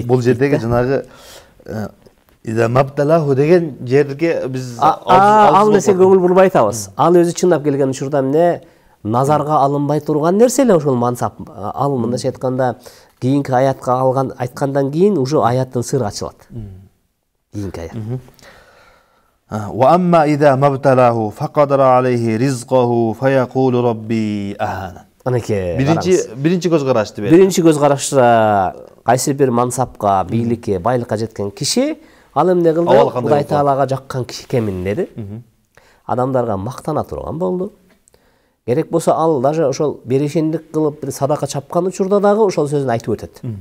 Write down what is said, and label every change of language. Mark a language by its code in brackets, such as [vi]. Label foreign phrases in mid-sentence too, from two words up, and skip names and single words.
[ky] Бул жердеги жанагы [ar] إذا ما ابتلاه [ky] деген жерге биз ал нерсе көңүл бурбай атабыз. Ал өзү чындап келген учурда эмне назарга алынбай турган нерсе эле ошол мансап. Ал мындайча айтканда кийинки аятка айткандан кийин уже аяттын сыры ачылат. Кийинки аят. [ar] وأما إذا ما ابتلاه فقدر عليه رزقه فيقول ربي أهانن. Анеке. [ky] Биринчи көз карашты берди. Биринчи көз карашта кайсы бир мансапка, бийликке, байлыкка жеткен киши ал эмне кылды? Кудай Таалага жаккан киши кеминдеди. Адамдарга мактана турган болду. Керек болсо ал даже ошол берешендик кылып бир садака чапкан учурда дагы ошол сөзүн айтып өтөт.